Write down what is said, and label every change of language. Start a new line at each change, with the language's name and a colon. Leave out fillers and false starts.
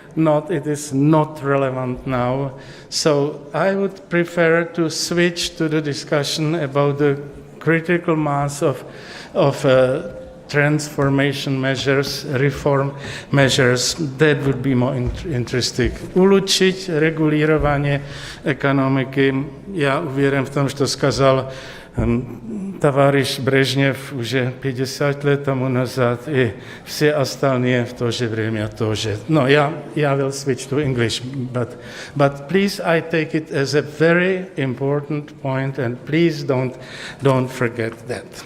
English: It is not relevant now. So I would prefer to switch to the discussion about the critical mass of transformation measures, reform measures. That would be more interesting.
Russian: Улучшить регулирование экономики. Я уверен в том, что сказал товарищ Брежнев уже 50 лет тому назад, и все остальные в то же время тоже.
English: No, I will switch to English, but please, I take it as a very important point, and please don't forget that.